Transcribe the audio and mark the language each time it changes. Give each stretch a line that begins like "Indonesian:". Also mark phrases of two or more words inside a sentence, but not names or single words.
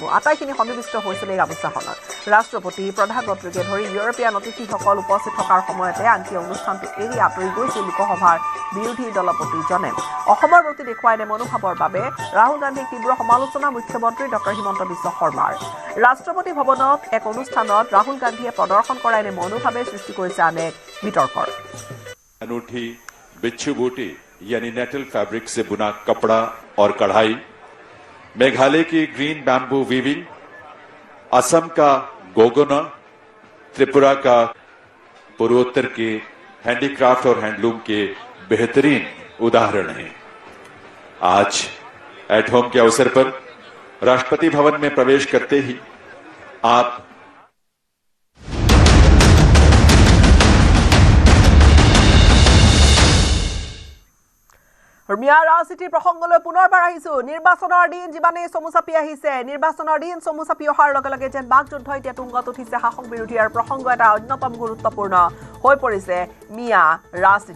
Assamese: আটাইখিনি সন্নিৱিষ্ট হৈছিলে এই গামোচাখনত। ৰাষ্ট্ৰপতি, প্ৰধানমন্ত্ৰীকে ধৰি ইউৰোপীয়ান অতিথিসকল উপস্থিত থকাৰ সময়তে আনকি অনুষ্ঠানটো এৰি আঁতৰি গৈছিল লোকসভাৰ বিৰোধী দলপতিজনে। অসমৰ প্ৰতি দেখুওৱা এনে মনোভাৱৰ বাবে ৰাহুল গান্ধীক তীব্ৰ সমালোচনা মুখ্যমন্ত্ৰী ডক্টৰ হিমন্ত বিশ্ব শৰ্মাৰ। ৰাষ্ট্ৰপতি ভৱনত এক অনুষ্ঠানত ৰাহুল গান্ধীয়ে প্ৰদৰ্শন কৰা এনে মনোভাৱে সৃষ্টি কৰিছে আন এক বিতৰ্কৰ।
Hindi: अनूठी बिच्छू बूटी यानी
English: nettle fabric
Hindi: से बुना कपड़ा और कढ़ाई, मेघालय की
English: green bamboo weaving,
Hindi: असम का गोगोना, त्रिपुरा का पूर्वोत्तर के हैंडीक्राफ्ट और हैंडलूम के बेहतरीन उदाहरण हैं। आज
English: at home
Hindi: के अवसर पर राष्ट्रपति भवन में प्रवेश करते ही आप
Assamese: মিয়া ৰাজনীতিৰ প্ৰসংগলৈ পুনৰবাৰ আহিছো। নিৰ্বাচনৰ দিন যিমানেই চমু চাপি আহিছে, নিৰ্বাচনৰ দিন চমু চাপি অহাৰ লগে লগে যেন বাকযুদ্ধ এতিয়া তুংগত উঠিছে শাসক বিৰোধী আৰু প্ৰসংগ এটা অন্যতম গুৰুত্বপূৰ্ণ হৈ পৰিছে মিয়া ৰাজনীতি।